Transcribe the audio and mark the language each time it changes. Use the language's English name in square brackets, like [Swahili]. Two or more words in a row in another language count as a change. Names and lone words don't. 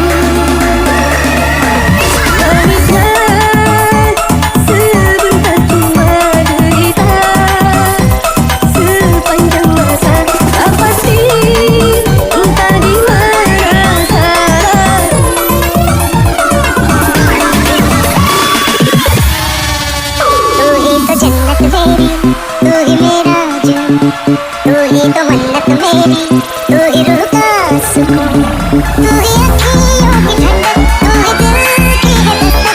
[Malay] Nangislah sebentar cuma derita, sepanjang masa tak pasti entah di mana salah. [Hindi] तू ही तो जन्नत मेरी, तू ही मेरा जुनून, तू ही तो मन्नत मेरी, तू ही रूह का सुकून, तू ही अखियों की ठंडक, तू ही दिल की है दस्तक।